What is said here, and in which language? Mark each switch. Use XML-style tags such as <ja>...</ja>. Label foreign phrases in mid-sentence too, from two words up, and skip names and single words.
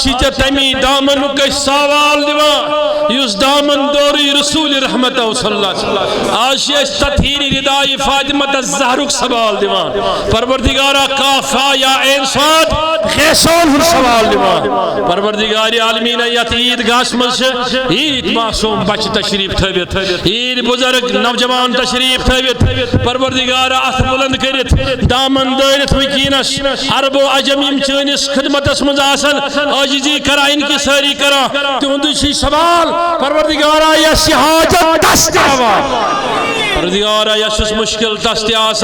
<ks>چھی ژےٚ تمی دامنُک أسۍ سوال دِوان یُس دامن دوری رسول رحمت</ks> <ar>صلی اللہ علیہ وسلم</ar> <ks>آج چھی أسۍ تطہیری ردائی فاطمت الزہرُک سوال دِوان پروردگارا</ks> <ar>کافا یا عین صاد</ar> <ks>خیسون ہُنٛد سوال دِوان پروردگار عالمینہ یتھ عیدگاہس منٛز چھِ عید معصوم بچہ تشریف تھٲوِتھ عید بزرگ نوجوان تشریف تھٲوِتھ پروردگارا اتھ بلند کٔرِتھ دامن دٲرِتھ وٕنکیٚنس عرب و عجم یِم چٲنِس خدمتس منٛز آسن عاجزی کران انکساری کران تِہُنٛدُے چھُے سوال پروردگارا یس یہ حاجت تس تہِ ہاوان پروردگارا یس مشکل تس تہِ</ks>